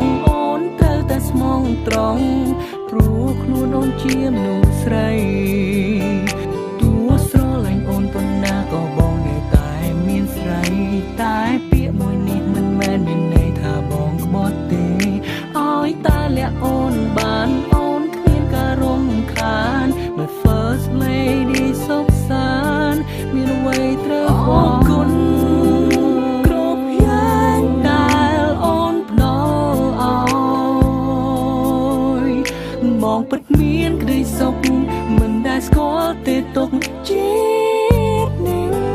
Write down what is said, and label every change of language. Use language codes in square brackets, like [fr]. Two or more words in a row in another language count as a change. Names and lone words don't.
[km] អូនត្រូវតែស្មងត្រង់ព្រោះខ្លួនអូនជាមនុស្សស្រីតួស្រឡាញ់អូនប៉ុណ្ណា ក៏បងនៅតែមានស្រីតែពាក្យមួយនេះមិនមែនមានន័យថាបង ក្បត់ទេឲ្យតែលាក់អូនបានអូនគ្មានការរំខាន [en] My first lady [km] សុខសាន្តមានអ្វីត្រូវអរគុណគ្រប់យ៉ាងដែលអូនផ្ដល់ឲ្យបងពិតមានក្តីសុខមិនដែលស្គាល់ទេទុកជាតិនេះ